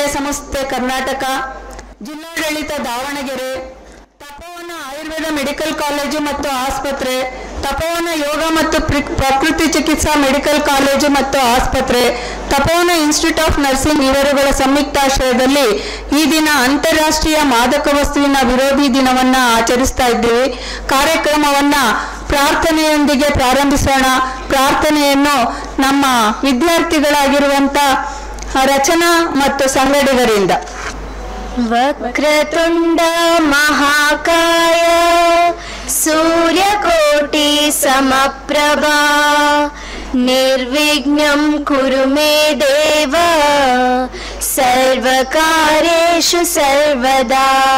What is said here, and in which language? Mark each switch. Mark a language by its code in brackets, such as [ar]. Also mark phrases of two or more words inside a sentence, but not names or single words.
[kn] ಸಂಸ್ಥೆ ಕರ್ನಾಟಕ, ಜಿಲ್ಲಾಡಳಿತ ದಾವಣಗೆರೆ, ತಪೋವನ ಆಯುರ್ವೇದ ಮೆಡಿಕಲ್ ಕಾಲೇಜು ಮತ್ತು ಆಸ್ಪತ್ರೆ, ತಪೋವನ ಯೋಗ ಮತ್ತು ಪ್ರಕೃತಿ ಚಿಕಿತ್ಸಾ ಮೆಡಿಕಲ್ ಕಾಲೇಜು ಮತ್ತು ಆಸ್ಪತ್ರೆ, ತಪೋವನ ಇನ್ಸ್ಟಿಟ್ಯೂಟ್ ಆಫ್ ನರ್ಸಿಂಗ್ ಇವರುಗಳ ಸಂಯುಕ್ತಾಶ್ರಯದಲ್ಲಿ ಈ ದಿನ ಅಂತಾರಾಷ್ಟ್ರೀಯ ಮಾದಕ ವಸ್ತುವಿನ ವಿರೋಧಿ ದಿನವನ್ನು ಆಚರಿಸ್ತಾ ಇದ್ದೀವಿ. ಕಾರ್ಯಕ್ರಮವನ್ನು ಪ್ರಾರ್ಥನೆಯೊಂದಿಗೆ ಪ್ರಾರಂಭಿಸೋಣ. ಪ್ರಾರ್ಥನೆಯನ್ನು ನಮ್ಮ ವಿದ್ಯಾರ್ಥಿಗಳಾಗಿರುವಂಥ ರಚನಾ ಮತ್ತು ಸಂಗಡಿಗರಿಂದ. [sa] वक्रतुंड महाकाय सूर्यकोटि समप्रभा, निर्विघ्नं कुरु मे देव सर्वकार्येषु सर्वदा.